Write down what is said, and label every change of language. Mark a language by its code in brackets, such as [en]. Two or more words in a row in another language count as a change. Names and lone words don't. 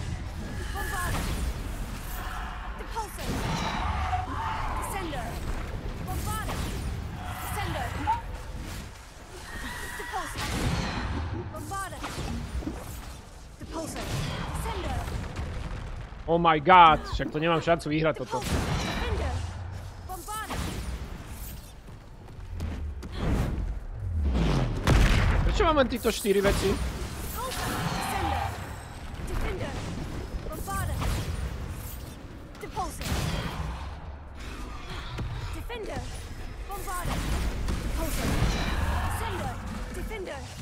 [sk] Bombarda. Depulsor. Descender. Bombarda. Descender. Depulsor. Bombarda. Depulsor. Descender. [en] Oh my god, [sk] však to nemám šancu vyhrať toto. Defender. Bombarda. Prečo mám len títo 4 veci? Descender. Defender. Bombarda. Depulsor. Defender. Bombarda. Depulsor. Descender. Defender.